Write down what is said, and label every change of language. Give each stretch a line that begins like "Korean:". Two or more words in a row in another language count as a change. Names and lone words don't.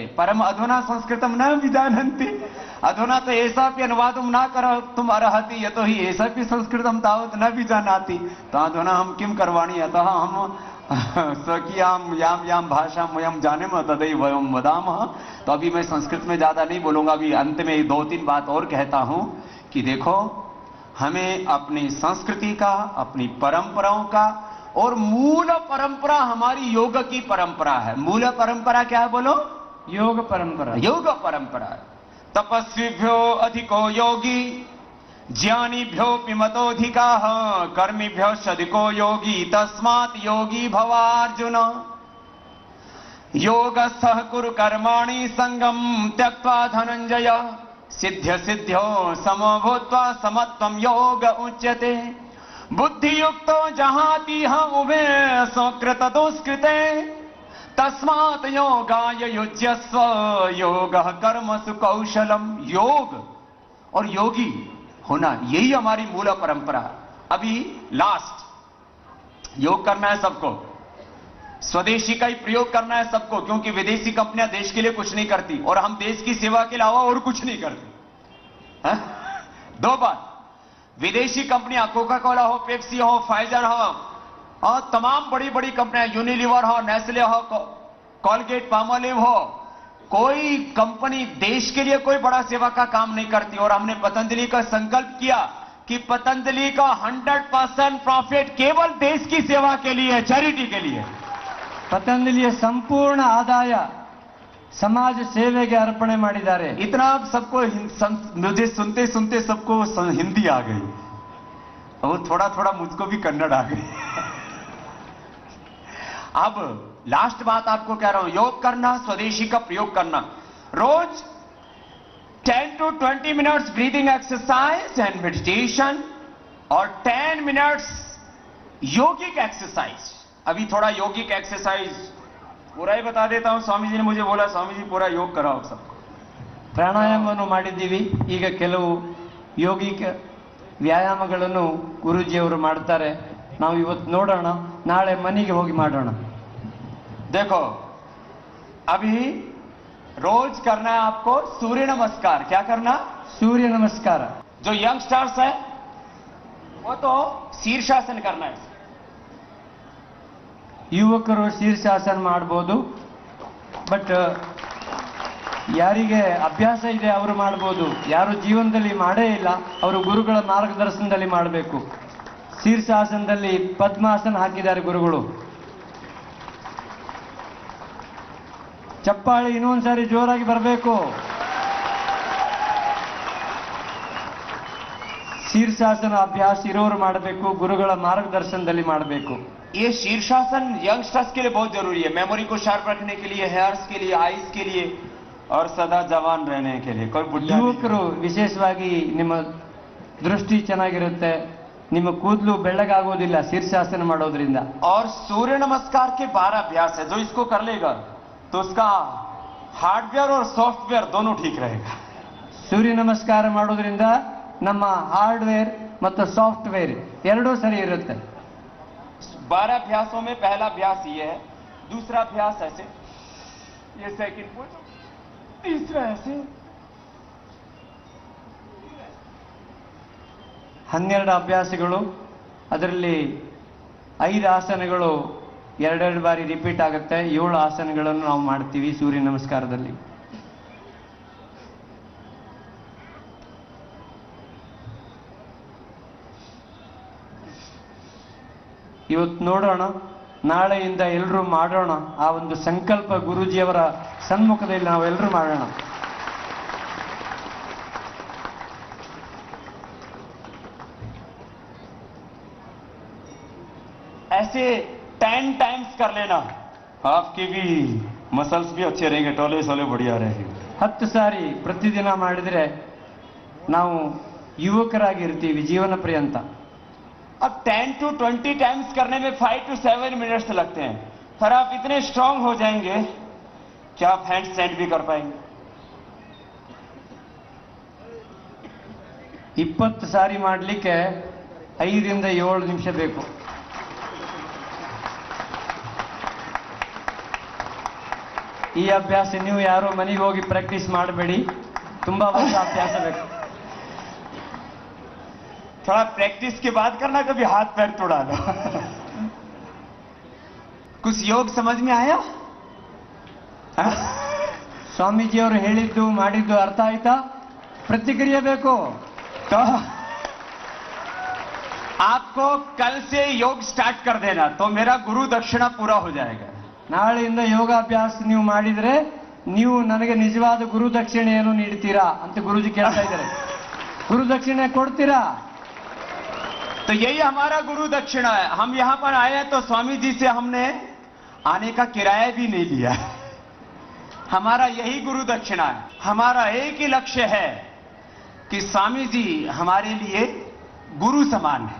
Sanskrit: परम अधुना संस्कृतं न विजानन्ति। अधुना तो एषापि अनुवादं न कर्तुम् अर्हति, यतोहि एषापि संस्कृतं तावत् न विजानाति। तो अधुना हम किं करवाणि? अतः हम स्वकीयां यां भाषां वयं जानीमः तदैव वयं वदामः।
Hindi: तो अभी मैं संस्कृत में ज्यादा नहीं बोलूंगा। अभी अंत में 2-3 बात और कहता हूं कि देखो, हमें अपनी संस्कृति का, अपनी परंपराओं का, और मूल परंपरा हमारी योग की परंपरा है। मूल परंपरा क्या है बोलो? योग परंपरा। योग परंपरा।
Sanskrit: तपस्विभ्यो अधिको योगी ज्ञानिभ्योऽपि मतोऽधिकाः कर्मिभ्योऽधिको योगी तस्मात् योगी भवार्जुन। योगस्थः कुरु कर्माणि संगं त्यक्त्वा धनंजय सिद्ध्यो समो भूत्वा समत्वं योग उच्यते। बुद्धियुक्तो जहातिह उभे सुकृत दुष्कृते तस्मात् योगाय युज्यस्व योगः कर्मसु कौशलम।
Hindi: योग और योगी होना, यही हमारी मूल परंपरा। अभी लास्ट, योग करना है सबको, स्वदेशी का ही प्रयोग करना है सबको, क्योंकि विदेशी कंपनियां देश के लिए कुछ नहीं करती और हम देश की सेवा के अलावा और कुछ नहीं करते। 2 बात, विदेशी कंपनियां कोका कोला हो, पेप्सी हो, फाइजर हो, और तमाम बड़ी बड़ी कंपनियां, यूनिलीवर हो, नेस्ले हो, कॉलगेट पामोलिव हो, कोई कंपनी देश के लिए कोई बड़ा सेवा का काम नहीं करती। और हमने पतंजलि का संकल्प किया कि पतंजलि का 100% प्रॉफिट केवल देश की सेवा के लिए, चैरिटी के लिए।
Kannada: ಪತಂಜಲಿಯ ಸಂಪೂರ್ಣ ಆದಾಯ ಸಮಾಜ ಸೇವೆಗೆ ಅರ್ಪಣೆ ಮಾಡಿದ್ದಾರೆ।
Hindi: इतना सबको मुझे सुनते सुनते सबको हिंदी आ गई और थोड़ा थोड़ा मुझको भी कन्नड़ आ गई। अब लास्ट बात आपको कह रहा हूं, योग करना, स्वदेशी का प्रयोग करना। रोज
English: 10 to 20 minutes breathing exercise and meditation
Hindi: और 10 मिनट्स योगिक एक्सरसाइज। अभी थोड़ा योगिक एक्सरसाइज पूरा ही बता देता हूं। स्वामी जी ने मुझे बोला, स्वामी जी पूरा योग कराओ सबको।
Kannada: ಪ್ರಾಣಾಯಾಮವನ್ನು ಮಾಡಿದ್ದೀವಿ, ಈಗ ಕೆಲವು ಯೋಗಿಕ ವ್ಯಾಯಾಮಗಳನ್ನು ಗುರುಜಿಯವರು ಮಾಡ್ತಾರೆ। ನಾವು ಇವತ್ತು ನೋಡೋಣ, ನಾಳೆ ಮನೆಗೆ ಹೋಗಿ ಮಾಡೋಣ।
Hindi: देखो, अभी रोज करना है आपको सूर्य नमस्कार। क्या करना? सूर्य नमस्कार। जो यंगस्टर्स है वो तो शीर्षासन करना है।
Kannada: ಯುವಕರು ಶೀರ್ಷಾಸನ ಮಾಡಬಹುದು, ಬಟ್ ಯಾರಿಗೆ ಅಭ್ಯಾಸ ಇದೆ ಅವರು ಮಾಡಬಹುದು, ಯಾರು ಜೀವನದಲ್ಲಿ ಮಾಡೇ ಇಲ್ಲ ಅವರು ಗುರುಗಳ ಮಾರ್ಗದರ್ಶನದಲ್ಲಿ ಮಾಡಬೇಕು। ಶೀರ್ಷಾಸನದಲ್ಲಿ ಪದ್ಮಾಸನ ಹಾಕಿದ್ದಾರೆ ಗುರುಗಳು। ಚಪ್ಪಾಳಿ ಇನ್ನೊಂದ್ಸಾರಿ ಜೋರಾಗಿ ಬರಬೇಕು। ಶೀರ್ಷಾಸನ ಅಭ್ಯಾಸ ಇರೋರು ಮಾಡಬೇಕು, ಗುರುಗಳ ಮಾರ್ಗದರ್ಶನದಲ್ಲಿ ಮಾಡಬೇಕು।
Hindi: ये शीर्षासन यंगस्टर्स के लिए बहुत जरूरी है, मेमोरी को शार्प रखने के लिए, हेयर्स के लिए, आईज के लिए और सदा जवान रहने के लिए। कोई बुढ़ा
Kannada: ಯುವಕರು ವಿಶೇಷವಾಗಿ ನಿಮ್ಮ ದೃಷ್ಟಿ ಚೆನ್ನಾಗಿರುತ್ತೆ, ನಿಮ್ಮ ಕೂದಲು ಬೆಳ್ಳಗಾಗೋದಿಲ್ಲ ಶೀರ್ಷಾಸನ ಮಾಡೋದ್ರಿಂದ।
Hindi: और सूर्य नमस्कार के 12 अभ्यास है, जो इसको कर लेगा तो उसका हार्डवेयर और सॉफ्टवेयर दोनों ठीक रहेगा।
Kannada: ಸೂರ್ಯ ನಮಸ್ಕಾರ ಮಾಡೋದ್ರಿಂದ ನಮ್ಮ ಹಾರ್ಡ್ವೇರ್ ಮತ್ತು ಸಾಫ್ಟ್ವೇರ್ ಎರಡೂ ಸರಿ ಇರುತ್ತೆ।
Hindi: 12 अभ्यासों में पहला अभ्यास ये है, दूसरा अभ्यास ऐसे, ये
English: second push,
Hindi: तीसरा ऐसे।
Kannada: 12 ಅಭ್ಯಾಸಗಳು, ಅದರಲ್ಲಿ 5 ಆಸನಗಳು ಎರಡೆರಡು ಬಾರಿ ರಿಪೀಟ್ ಆಗುತ್ತೆ. 7 ಆಸನಗಳನ್ನು ನಾವು ಮಾಡ್ತೀವಿ ಸೂರ್ಯ ನಮಸ್ಕಾರದಲ್ಲಿ. ಇವತ್ತು ನೋಡೋಣ, ನಾಳೆಯಿಂದ ಎಲ್ಲರೂ ಮಾಡೋಣ. ಆ ಒಂದು ಸಂಕಲ್ಪ ಗುರೂಜಿಯವರ ಸನ್ಮುಖದಲ್ಲಿ ನಾವೆಲ್ಲರೂ ಮಾಡೋಣ.
Hindi: ऐसे 10 टाइम्स कर लेना, आपके भी मसल्स भी अच्छे रहेंगे, टोले सोले बढ़िया रहेंगे.
Kannada: 10 ಸಾರಿ ಪ್ರತಿದಿನ ಮಾಡಿದ್ರೆ ನಾವು ಯುವಕರಾಗಿರ್ತೀವಿ ಜೀವನ ಪರ್ಯಂತ.
Hindi: अब
English: 10 to 20 times
Hindi: करने में
English: 5 to 7 minutes
Hindi: लगते हैं, पर आप इतने स्ट्रांग हो जाएंगे कि आप
English: hand stand
Hindi: भी कर पाएंगे.
Kannada: 20 ಸಾರಿ ಮಾಡಲಿಕ್ಕೆ 5 ರಿಂದ 7 ನಿಮಿಷ ಬೇಕು. ಈ ಅಭ್ಯಾಸ ನೀವು ಯಾರು ಮನೆಗೆ ಹೋಗಿ ಪ್ರಾಕ್ಟೀಸ್ ಮಾಡಬೇಡಿ, ತುಂಬಾ ವರ್ಷ ಅಭ್ಯಾಸ ಬೇಕು.
Hindi: थोड़ा प्रैक्टिस के बाद करना, कभी हाथ पैर तोड़ा लो. कुछ योग समझ में आया?
Kannada: ಸ್ವಾಮೀಜಿಯವರು ಹೇಳಿದ್ದು ಮಾಡಿದ್ದು ಅರ್ಥ ಆಯ್ತಾ? ಪ್ರತಿಕ್ರಿಯೆ ಬೇಕು.
Hindi: तो आपको कल से योग स्टार्ट कर देना, तो मेरा गुरु दक्षिणा पूरा हो जाएगा.
Kannada: ನಾಳೆಯಿಂದ ಯೋಗಾಭ್ಯಾಸ ನೀವು ಮಾಡಿದ್ರೆ ನೀವು ನನಗೆ ನಿಜವಾದ ಗುರು ದಕ್ಷಿಣೆಯನ್ನು ನೀಡ್ತೀರಾ ಅಂತ ಗುರುಜಿ ಕೇಳ್ತಾ ಇದ್ದಾರೆ. ಗುರು ದಕ್ಷಿಣೆ ಕೊಡ್ತೀರಾ?
Hindi: तो यही हमारा गुरु दक्षिणा है. हम यहां पर आए हैं तो स्वामी जी से हमने आने का किराया भी नहीं लिया. हमारा यही गुरु दक्षिणा है. हमारा एक ही लक्ष्य है कि स्वामी जी हमारे लिए गुरु समान है.